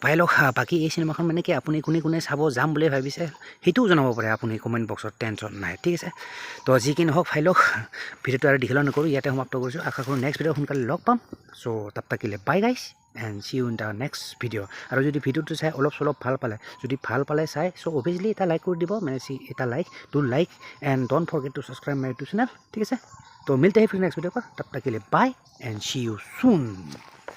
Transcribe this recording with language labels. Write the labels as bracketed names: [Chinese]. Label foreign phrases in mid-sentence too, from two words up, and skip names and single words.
[Assamese] ভাই লওক বাকী এই চিনেমাখন মানে কি আপুনি কোনে চাব যাম বুলি ভাবিছে সেইটোও জনাব পাৰে আপুনি কমেণ্ট বক্সত টেনশ্যন নাই ঠিক আছে তো যি কি নহওক ভাই লওক ভিডিঅ'টো আৰু দীঘল নকৰোঁ ইয়াতে সমাপ্ত কৰিছোঁ আশা কৰোঁ [English] next video' [Assamese] সোনকালে লগ পাম চ' তাত থাকিলে [English] bye guys and see you in the next video' [Assamese] আৰু যদি ভিডিঅ'টো চাই অলপ চলপ ভাল পালে চাই চ' অভিয়াছলি এটা লাইক কৰি দিব মানে এটা [English] like and don't forget to subscribe my YouTube channel [Assamese] ঠিক আছে তো [Hindi] मिलते ही फिर [English] next video' [Hindi] पर तब तक के लिए [English] bye and see you soon